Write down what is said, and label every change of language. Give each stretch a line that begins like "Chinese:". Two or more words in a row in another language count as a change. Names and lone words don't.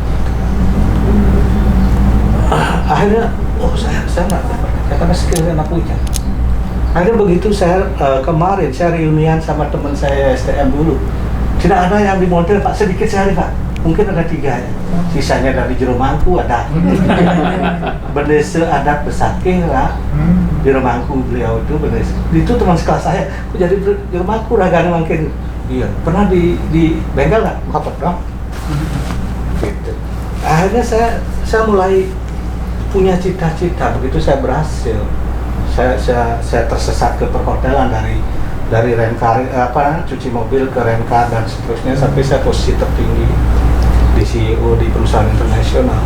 Indonesian: Akhirnya, saya nggak dapat kerja karena skill saya nggak punya. Akhirnya begitu saya kemarin saya reunian sama teman saya STM dulu, tidak ada yang di model Pak, sedikit sekali Pak, mungkin ada 3 ya, sisanya dari Jero Mangku ada Bendese adat Besakeh lah, Jero Mangku beliau itu Bendese, itu teman sekelas saya, kok jadi Jero Mangku raganya makin, iya, pernah di bengkel nggak? Kapot dong, gitu. Akhirnya saya mulai punya cita-cita, begitu saya berhasil. Saya tersesat ke perhotelan dari Rencar cuci mobil ke Rencar dan seterusnya sampai saya posisi tertinggi di CEO di perusahaan internasional.